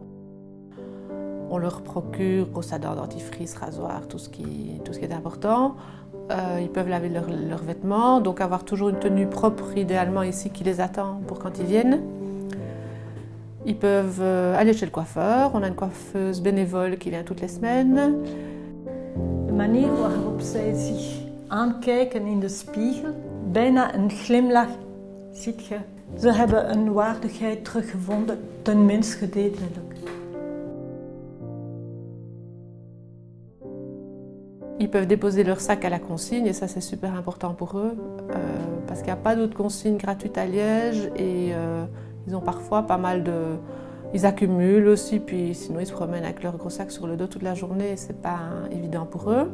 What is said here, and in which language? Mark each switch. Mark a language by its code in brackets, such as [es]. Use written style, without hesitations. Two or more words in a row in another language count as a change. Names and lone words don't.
[fr] On leur procure brosse à dents, dentifrice, rasoir, tout ce qui est important. Ils peuvent laver leurs vêtements, donc avoir toujours une tenue propre idéalement ici qui les attend pour quand ils viennent. Ils peuvent aller chez le coiffeur, on a une coiffeuse bénévole qui vient toutes les semaines. [nl] De manier waarop zij zich aankijken in de spiegel, bijna een glimlach, ziet je. Ze hebben een waardigheid teruggevonden, tenminste gedeeltelijk. [fr] Ils peuvent déposer leur sac à la consigne et ça c'est super important pour eux parce qu'il n'y a pas d'autres consignes gratuites à Liège et ils ont parfois pas mal de... Ils accumulent aussi puis sinon ils se promènent avec leur gros sac sur le dos toute la journée et c'est pas évident pour eux.